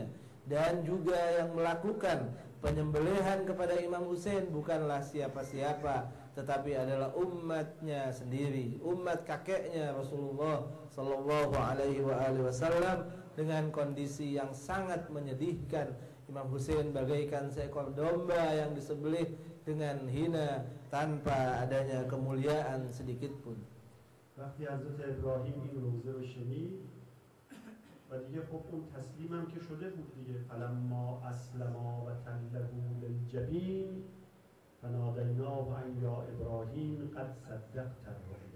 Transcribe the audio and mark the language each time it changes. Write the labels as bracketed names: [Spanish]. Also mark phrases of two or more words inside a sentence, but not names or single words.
[Indonesian] Dan juga yang melakukan penyembelihan kepada Imam Husain bukanlah siapa-siapa, tetapi adalah umatnya sendiri, umat kakeknya Rasulullah [Arabic] صلى الله عليه وسلم, [Indonesian] dengan kondisi yang sangat menyedihkan. Imam Husain bagaikan seekor domba yang disembelih dengan hina tanpa adanya kemuliaan sedikit pun. [Persian] وقتی حضرت ابراهیم این روزه رو شنید و دیگه خب اون تسلیمم که شده بود دیگه، [Arabic] فلما اسلما و تله للجبین فنادیناه ان یا ابراهیم قد صدقت الرؤیا.